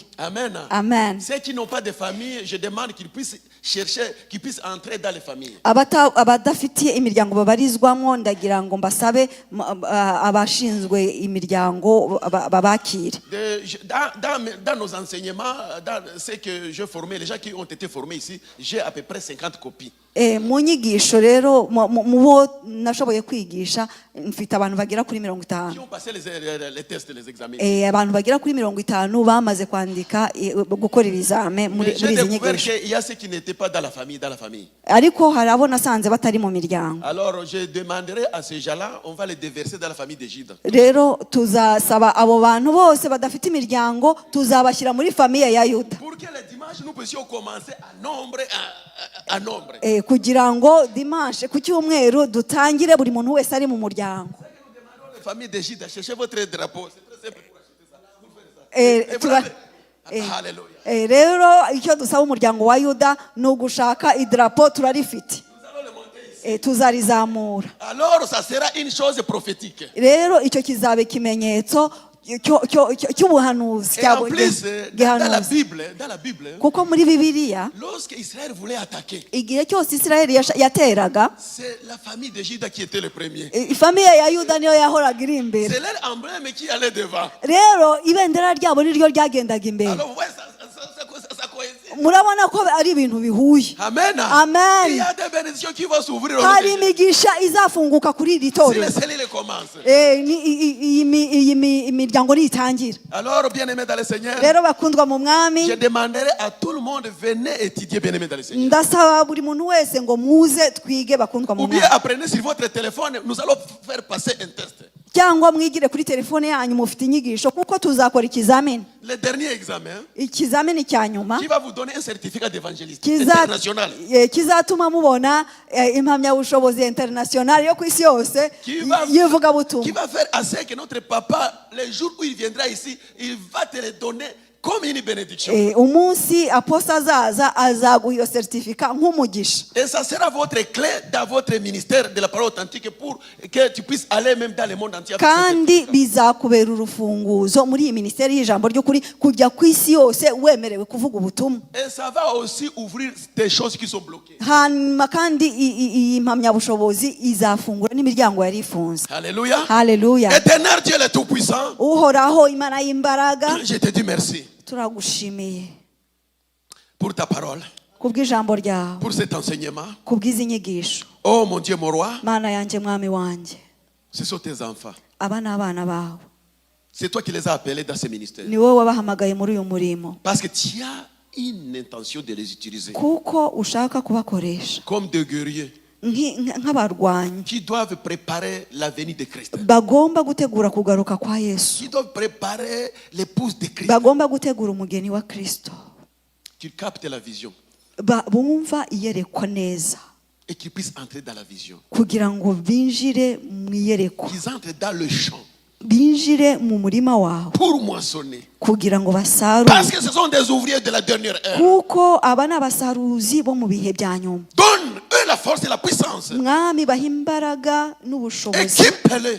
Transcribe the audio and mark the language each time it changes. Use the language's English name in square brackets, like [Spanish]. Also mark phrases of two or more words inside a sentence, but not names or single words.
[French] Amen. [Kinyarwanda] Amen. [French] Ceux qui n'ont pas de famille, je demande qu'ils puissent chercher, qu'ils puissent entrer dans les familles. [Kinyarwanda] Abadafitiye imiryango babarizwamo, ndagira ngo mbasabe abashinzwe imiryango babakire. [French] Dans nos enseignements, dans ce que je formais, les gens qui ont été formés ici, j'ai à peu près 50 copies. [Kinyarwanda] mu nyigisho rero mu bo nashoboye kwigisha mfite abantu bagera kuri 50. [French] Qui ont passé les tests, les examens. [Kinyarwanda] Abantu bagera kuri 50 bamaze kwandika gukora ibizame muri [French] J'ai [Kinyarwanda] izi [French] découvert [Kinyarwanda] nyigisho. [French] qu'il y a ceux qui n'étaient pas dans la famille, [Kinyarwanda] Ariko hari abo nasanze batari mu miryango. [French] Alors je demanderai à ces gens-là, on va les déverser dans la famille de Juda. [Kinyarwanda] Rero tuzasaba abo bantu bose badafite imiryango tuzabashyira muri famiye ya Yuda. [French] Pour que le dimanche nous puissions commencer à nombre, à nombre. [Kinyarwanda] Kugira ngo dimanche ku cyumweru dutangire buri muntu wese ari mu muryango. [French] La famille de Juda, cherchez votre drapeau, c'est très simple pour acheter ça. Alléluia. [Kinyarwanda] Rero icyo dusaba umuryango wa Yuda ni ugushaka idrapo turarifite. Tuzarizamura. [French] Alors ça sera une chose prophétique. [Kinyarwanda] Rero icyo kizabe ikimenyetso cy'ubuhanuzi. [French] Et en plus, dans la Bible, [Kinyarwanda] kuko muri Bibiliya [French] lorsque Israël voulait attaquer, [Kinyarwanda] igihe cyose Israeli yateraga, [French] c'est la famille de Juda qui était le premier. [Kinyarwanda] Famiye ya Yuda niyo yahoraga iri imbere. [French] C'est leur emblème qui allait devant. [Kinyarwanda] Rero ibendera ryabo niryo ryagendaga imbere. [French] Alors ouais, ça coïncide. [Kinyarwanda] Murabona ko ari ibintu bihuye. [French] Amen. [Kinyarwanda] Amen. [French] Il y a des bénédictions qui vont s'ouvrir. [Kinyarwanda] Hari imigisha izafunguka kuri iri [French] Si [Kinyarwanda] torero. [French] les cellules commencent. [Kinyarwanda] Iyi miryango nitangira. [French] Alors bien-aimés dans le Seigneur, [Kinyarwanda] Rero bakundwa mu mwami, [French] je demanderai à tout le monde, venez étudier bien-aimés dans le Seigneur. [Kinyarwanda] ndasaba buri muntu wese ngo muze twige bakundwa mu [French] Ou bien [Kinyarwanda] mwami. [French] apprenez sur votre téléphone, nous allons faire passer un test. [Kinyarwanda] Cyangwa mwigire kuri telefone yanyu mufite inyigisho kuko tuzakora ikizamini. [French] Le dernier examen [Kinyarwanda] Ikizamini cya nyuma [French] qui va vous donner un certificat d'évangéliste international. [Kinyarwanda] kizatuma mubona impamyabushobozi international yo ku isi yose yivugabutumwa. [French] Qui va faire assez que notre papa, le jour où il viendra ici, il va te le donner comme une bénédiction. [Kinyarwanda] Umunsi aposta azaza azaguha iyo certificat nk'umugisha. [French] Et ça sera votre clé dans votre ministère de la parole authentique pour que tu puisses aller même dans le monde entier. [Kinyarwanda] Kandi bizakubera urufunguzo muri iyi ministeri y'ijambo ry'ukuri kujya ku isi yose wemerewe kuvuga ubutumwa. [French] Et ça va aussi ouvrir des choses qui sont bloquées. [Kinyarwanda] Hanyuma kandi iyi mpamyabushobozi izafungura n'imiryango yari ifunze. [French] Alléluia. [Kinyarwanda] Haleluya. [French] Éternel Dieu le Tout-Puissant, [Kinyarwanda] Uhoraho Imana y'imbaraga, [French] je te dis merci [Kinyarwanda] turagushimiye [French] pour ta parole, [Kinyarwanda] kubw'ijambo ryawe, [French] pour cet enseignement. [Kinyarwanda] kubw'izi nyigisho. [French] Oh mon Dieu, mon roi, [Kinyarwanda] Mana yanjye mwami wanjye, [French] ce sont tes enfants. [Kinyarwanda] aba ni abana bawe, [French] C'est toi qui les as appelés dans ce ministère. [Kinyarwanda] ni wowe wabahamagaye muri uyu murimo [French] Parce que tu as une intention de les utiliser [Kinyarwanda] kuko ushaka kubakoresha [French] comme des guerriers [Kinyarwanda] nk'abarwanyi [French] qui doivent préparer la venue de Christ, [Kinyarwanda] bagomba gutegura kugaruka kwa Yesu, [French] qui doivent préparer l'épouse de Christ. [Kinyarwanda] bagomba gutegura umugeni wa Kristo, [French] Qu'ils captent la vision [Kinyarwanda] bumva iyerekwa neza [French] et qu'ils puissent entrer dans la vision. [Kinyarwanda] kugira ngo binjire mu iyerekwa, [French] Qu'ils entrent dans le champ [Kinyarwanda] binjire mu murima wawe [French] pour moissonner. [Kinyarwanda] kugira ngo basarure, [French] Parce que ce sont des ouvriers de la dernière heure. [Kinyarwanda] kuko aba ni abasaruzi bo mu bihe bya nyuma. [French] Donne-eux la force et la puissance. [Kinyarwanda] Mwami baha imbaraga n'ubushobozi, [French] Équipe-les.